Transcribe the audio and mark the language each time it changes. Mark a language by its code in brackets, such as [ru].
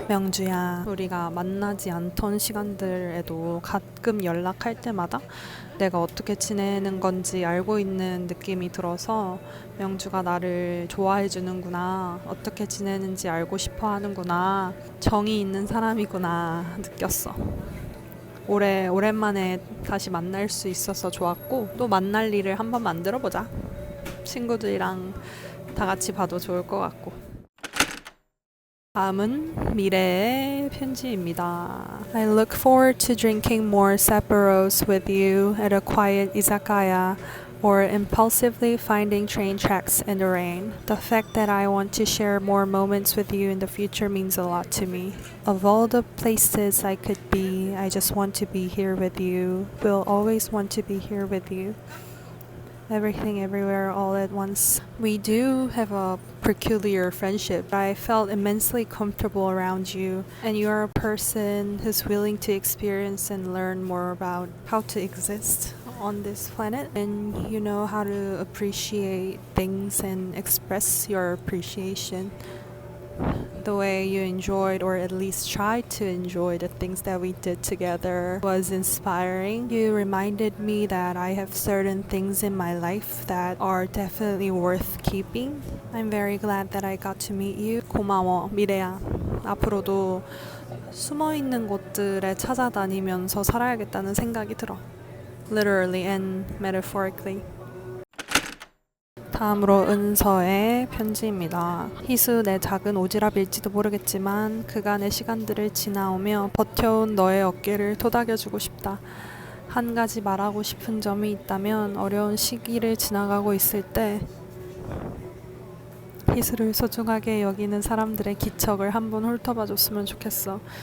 [ko] 명주야, 우리가 만나지 않던 시간들에도 가끔 연락할 때마다 내가 어떻게 지내는 건지 알고 있는 느낌이 들어서 명주가 나를 좋아해 주는구나, 어떻게 지내는지 알고 싶어 하는구나, 정이 있는 사람이구나 느꼈어. 오랜만에 다시 만날 수 있어서 좋았고 또 만날 일을 한번 만들어보자. 친구들이랑 다 같이 봐도 좋을 것 같고. 다음은 미래의 편지입니다. [en] I look forward to drinking more Sapporos with you at a quiet izakaya or impulsively finding train tracks in the rain. The fact that I want to share more moments with you in the future means a lot to me. Of all the places I could be, I just want to be here with you. Will always want to be here with you. Everything, everywhere, all at once. We do have a peculiar friendship. I felt immensely comfortable around you, and you are a person who's willing to experience and learn more about how to exist on this planet, and you know how to appreciate things and express your appreciation. The way you enjoyed, or at least tried to enjoy, the things that we did together was inspiring. You reminded me that I have certain things in my life that are definitely worth keeping. I'm very glad that I got to meet you. [ko] 고마워, 미래야. 앞으로도 숨어 있는 곳들에 찾아다니면서 살아야겠다는 생각이 들어. [en] Literally and metaphorically. [ko] 다음으로 은서의 편지입니다. 희수, 내 작은 오지랖일지도 모르겠지만 그간의 시간들을 지나오며 버텨온 너의 어깨를 토닥여주고 싶다. 한 가지 말하고 싶은 점이 있다면 어려운 시기를 지나가고 있을 때 희수를 소중하게 여기는 사람들의 기척을 한번 훑어봐줬으면 좋겠어.